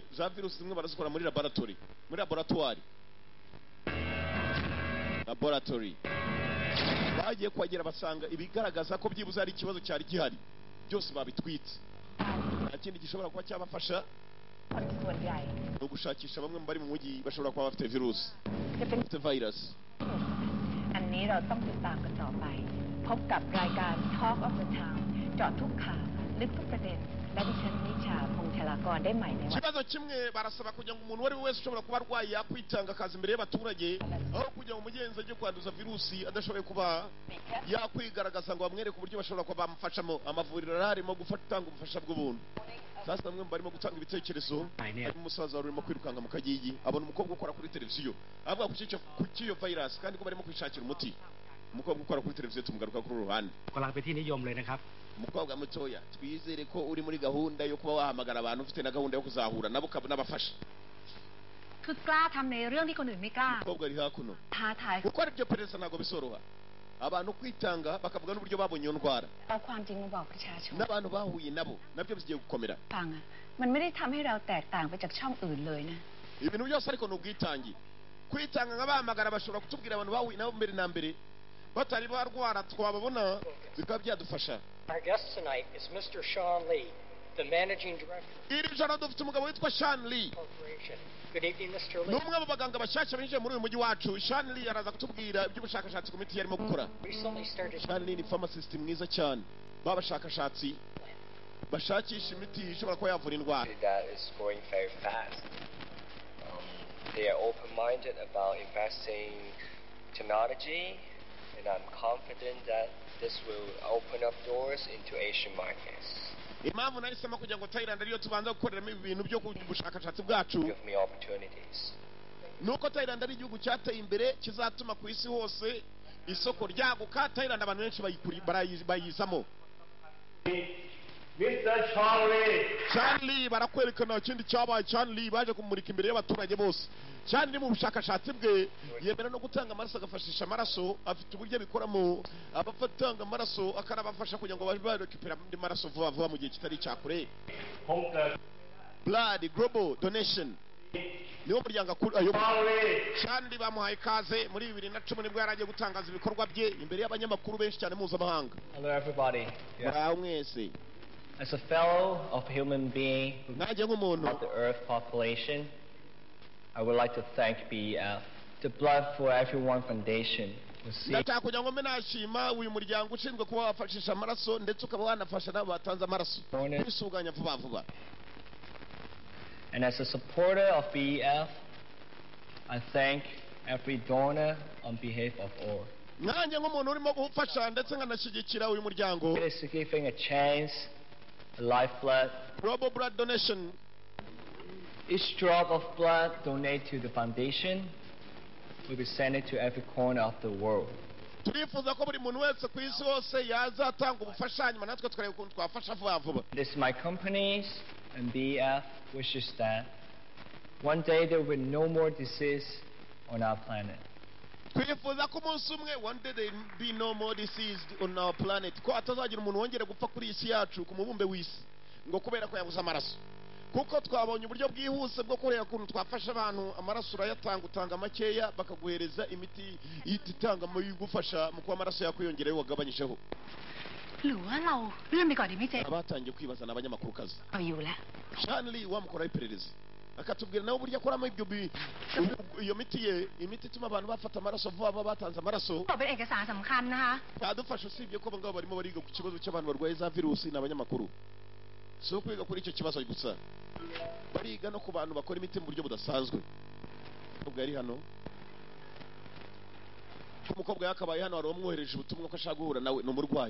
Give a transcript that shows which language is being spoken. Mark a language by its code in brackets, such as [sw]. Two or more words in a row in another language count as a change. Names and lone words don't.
[rw] za virusi zimwe barazikora muri laboratoire bagiye kuhagera basanga ibigaragaza ko byibuze hari ikibazo cyari gihari byose babitwitse. nta kindi gishobora kuba cyabafasha no gushakisha bamwe mu bari mu mujyi bashobora kuba bafite virusi, bafite virus. [th] อันนี้เราต้องติดตามกันต่อไป พบกับรายการ Talk of the Town เจาะทุกข่าวลึกทุกประเด็น และดิฉันนิชาพงษ์ชลากรได้ใหม่ในวัน [rw] ikibazo kimwe barasaba kugira ngo umuntu uwo ari we wese ushobora kuba arwaye yakwitanga akaza imbere y'abaturage, aho kugira ngo umugenzi ajye kwanduza virusi adashoboye kuba yakwigaragaza ngo bamwereke uburyo bashobora kuba bamufashamo. amavuriro arimo gutanga ubufasha bw'ubuntu. sasa bamwe barimo gutanga ibitekerezo. harimo umusaza wari urimo kwirukanka mu kagigi, abona umukobwa ukora kuri televiziyo avuga ku cy'iyo virus kandi ko barimo kwishakira umuti. umukobwa ukora kuri televiziyo tumugaruka kuri uruhande. [th] กำลังเป็นที่นิยมเลยนะครับ [rw] umukobwa mutoya, twizere ko uri muri gahunda yo kuba wahamagara abantu, ufite na gahunda yo kuzahura nabo n'abafasha. [th] คือกล้าทำในเรื่องที่คนอื่นไม่กล้า [rw] umukobwa ari hakuno [th] ท้าทาย [rw] gukora ibyo perereza ntabwo bisoroha. abantu kwitanga bakavuga n'uburyo babonye iyo ndwara [th] เอาความจริงมาบอกประชาชน [rw] n'abantu bahuye nabo nabyo bigiye gukomera. [th] ฟังอะมันไม่ได้ทำให้เราแตกต่างไปจากช่องอื่นเลยนะ [rw] ibintu byose ariko ni ubwitange. kwitanga nk'abahamagara bashobora kutubwira abantu bahuye nabo mbere na mbere batari barwara twababona bikaba byadufasha. [en] Our guest tonight is Mr. Sean Lee, the Managing Director [rw] iri joro dufite umugabo witwa Sean Lee. [en] Corporation. Good evening, Mr. [rw] ni [en] Lee. [rw] umwe mu baganga bashyashya binjiye muri uyu mujyi wacu. Sean Lee araza kutubwira iby'ubushakashatsi ku miti yarimo gukora. [en] Recently started [rw] Sean Lee ni pharmacist mwiza cyane. babashakashatsi bashakisha imiti ishobora kuba yavura indwara. [en] That is going very fast. They are open-minded about investing technology, and I'm confident that this will open up doors into Asian markets. [rw] impamvu nahisemo kugira ngo Thailand ariyo tubanza gukoreramo ibi bintu byo kubushakashatsi bwacu [en] Give me opportunities. [rw] nuko Thailand ari igihugu cyateye imbere kizatuma ku isi hose isoko ryaguka. Thailand abantu benshi bayizamo. Mr. Charlie. Charlie barakwerekana ikindi cyabaye. Charlie baje kumurika imbere y'abaturage bose. Charlie mu bushakashatsi bwe yemera no gutanga amaraso, agafashisha amaraso. Afite uburyo bikoramo, abafatanga amaraso akanabafasha kugira ngo barekipera andi maraso vuba vuba mu gihe kitari cyakure. Blood Global Donation niwo muryango ayobora. Charlie bamuhaye ikaze muri 2010 nibwo yaragiye gutangaza ibikorwa bye imbere y'abanyamakuru benshi cyane mpuzamahanga. [en] Hello everybody. [rw] Muraho mwese. [en] As a fellow of human being [rw] nanjye nk'umuntu [en] of the Earth population, I would like to thank BEF, the Blood for Everyone Foundation. [rw] ndashaka kugira ngo menashima uyu muryango ushinzwe kuba wafashisha amaraso ndetse ukaba wanafasha n'abo batanze amaraso kwisuganya vuba vuba. [en] And as a supporter of BEF, I thank every donor on behalf of all. [rw] nanjye nk'umuntu urimo gufasha ndetse nkanashyigikira uyu muryango. [en] It is giving a chance, a lifeblood. Global blood donation. Each drop of blood donated to the foundation will be sent to every corner of the world. [rw] turifuza ko buri muntu wese ku isi hose yazatanga ubufasha hanyuma natwe tukareba ukuntu twafasha vuba vuba. [en] This is my company's and BF wishes that one day there will be no more disease on our planet. [rw] twifuza ko umunsi umwe [en] one day there will be no more disease on our planet, [rw] ko atazagira umuntu wongera gupfa kuri iyi si yacu ku mubumbe w'isi ngo kubera ko yabuze amaraso, kuko twabonye uburyo bwihuse bwo kureba ukuntu twafasha abantu. Amaraso urayatanga, utanga makeya bakaguhereza imiti itanga mu gufasha mu kuba amaraso yakwiyongereho wagabanyijeho. [th] หรือว่าเราเลื่อนไปก่อนดีไหมเจ [rw] abatangiye kwibaza n'abanyamakuru kazi [th] เอาอยู่แล้ว [rw] Shanley wamukoraho iperereza akatubwira nawe uburyo akoramo iyo miti ye, imiti ituma abantu bafata amaraso vuba vuba batanze amaraso. [th] บอกเป็นเอกสารสำคัญนะคะ [rw] yadufasha usibye ko abangabo barimo bariga ku kibazo cy'abantu barwaye za virusi n'abanyamakuru. Si ukwiga kuri icyo kibazo gusa, bariga no ku bantu bakora imiti mu buryo budasanzwe. Umukobwa yari hano, umukobwa yakabaye hano, hari uwamwohereje ubutumwa ko ashaka guhura nawe, ni umurwayi.